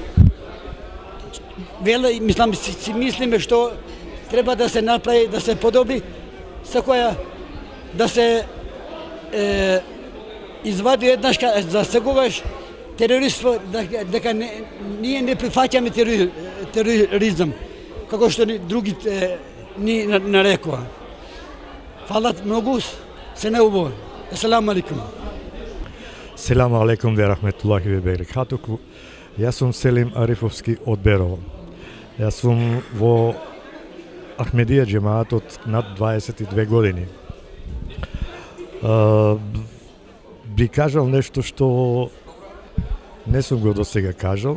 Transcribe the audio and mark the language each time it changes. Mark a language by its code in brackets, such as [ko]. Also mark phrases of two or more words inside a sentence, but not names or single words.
[mk] мислам, си мислиме што треба да се направи, да се подобри, секоја да се извади еднаш за секогаш терориство, дека ние не прифаќаме тероризам, како што другите ни нарекоа. Фала многу, се не убаво. [ar] السلام عليكم. السلام عليكم ورحمة الله وبركاته. [mk] Јас сум Селим Арифовски од Берово. Јас сум во Ахмедија џемаатот над 22 години. Би кажал нешто што не сум го до сега кажал.